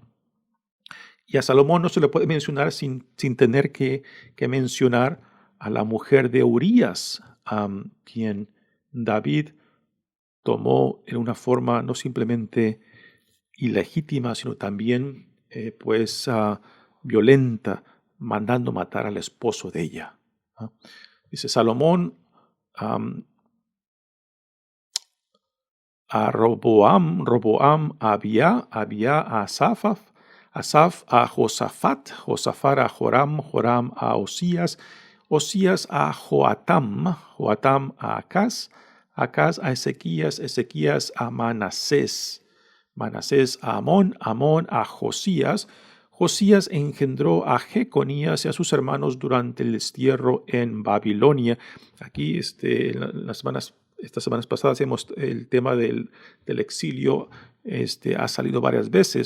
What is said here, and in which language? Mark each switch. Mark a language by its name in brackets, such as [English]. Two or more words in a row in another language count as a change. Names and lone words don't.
[Spanish] Y a Salomón no se le puede mencionar sin tener que mencionar a la mujer de Urías, quien David tomó en una forma no simplemente ilegítima, sino también violenta, mandando matar al esposo de ella. Dice Salomón a Roboam a Abia a Asaf a Josafat, Josafat a Joram a Osías, Osías a Joatam a Acaz a Ezequías a Manasés a Amón a Josías. Josías engendró a Jeconías y a sus hermanos durante el destierro en Babilonia. Aquí estas semanas pasadas el tema del exilio ha salido varias veces.